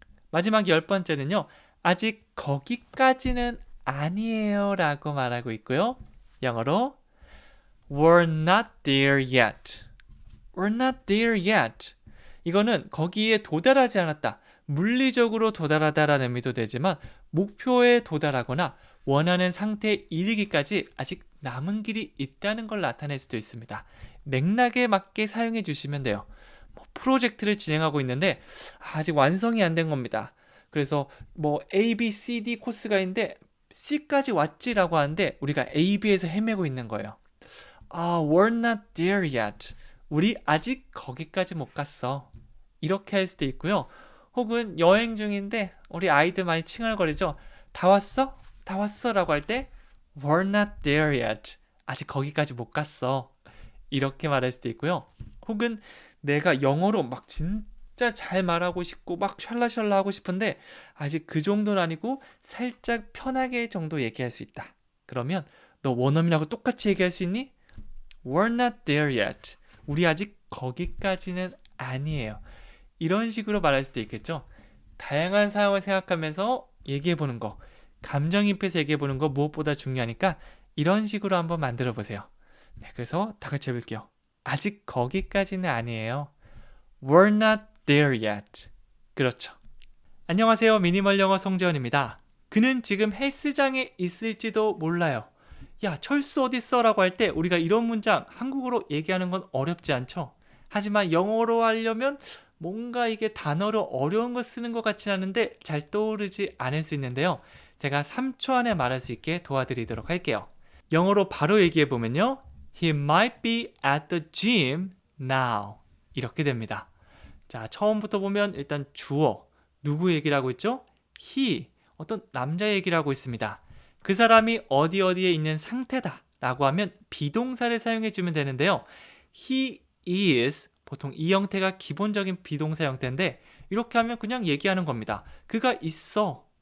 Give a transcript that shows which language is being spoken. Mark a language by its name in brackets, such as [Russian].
[Korean] 마지막 10번째는요. 아직 거기까지는 아니에요 라고 말하고 있고요. 영어로 [English] We're not there yet. We're not there yet. [Korean] 이거는 거기에 도달하지 않았다. 물리적으로 도달하다라는 의미도 되지만 목표에 도달하거나 원하는 상태에 이르기까지 아직 남은 길이 있다는 걸 나타낼 수도 있습니다. 맥락에 맞게 사용해 주시면 돼요. 프로젝트를 진행하고 있는데 아직 완성이 안 된 겁니다. 그래서 A, B, C, D 코스가 있는데 C까지 왔지라고 하는데 우리가 A, B에서 헤매고 있는 거예요. [English] We're not there yet. [Korean] 우리 아직 거기까지 못 갔어. 이렇게 할 수도 있고요. 혹은 여행 중인데 우리 아이들 많이 칭얼거리죠. 다 왔어? 다 왔어? 라고 할 때 [English] We're not there yet. [Korean] 아직 거기까지 못 갔어. 이렇게 말할 수도 있고요. 혹은 내가 영어로 막 진짜 잘 말하고 싶고 막 샬라샬라 하고 싶은데 아직 그 정도는 아니고 살짝 편하게 정도 얘기할 수 있다. 그러면 너 원어민하고 똑같이 얘기할 수 있니? [English] We're not there yet. [Korean] 우리 아직 거기까지는 아니에요. 이런 식으로 말할 수도 있겠죠. 다양한 상황을 생각하면서 얘기해보는 거, 감정입해서 얘기해보는 거 무엇보다 중요하니까 이런 식으로 한번 만들어 보세요. 네, 그래서 다 같이 해볼게요. 아직 거기까지는 아니에요. [English] We're not there yet. [Korean] 그렇죠. 안녕하세요. 미니멀 영어 송재원입니다. 그는 지금 헬스장에 있을지도 몰라요. 야, 철수 어딨어? 라고 할 때 우리가 이런 문장 한국어로 얘기하는 건 어렵지 않죠? 하지만 영어로 하려면 뭔가 이게 단어로 어려운 거 쓰는 것 같진 않은데 잘 떠오르지 않을 수 있는데요. 제가 3초 안에 말할 수 있게 도와드리도록 할게요. 영어로 바로 얘기해 보면요. [English] He might be at the gym now. [Korean] 이렇게 됩니다. 자, 처음부터 보면 일단 주어, 누구 얘기를 하고 있죠? He, 어떤 남자 얘기를 하고 있습니다. 그 사람이 어디에 있는 상태다 라고 하면 비동사를 사용해 주면 되는데요. He is, 보통 이 형태가 기본적인 비동사 형태인데 이렇게 하면 그냥 얘기하는 겁니다. 그가 있어.